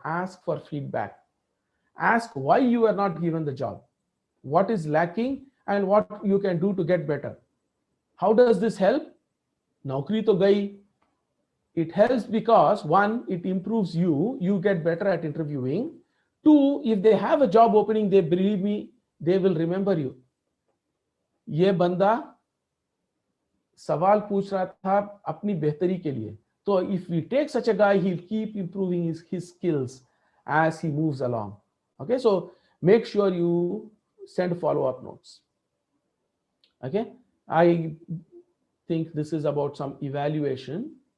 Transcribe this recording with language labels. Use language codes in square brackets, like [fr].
[en] Ask for feedback. Ask why you are not given the job, what is lacking, and what you can do to get better. How does this help? [hi] Naukri to gayi. [en] It helps because one, it improves you get better at interviewing. Two, if they have a job opening, they believe me, they will remember you. [hi] ये बंदा सवाल पूछ रहा था अपनी बेहतरी के लिए. [en] So if we take such a guy, he'll keep improving his skills as he moves along. Okay, so make sure you send follow-up notes. Okay, I think this is about some evaluation.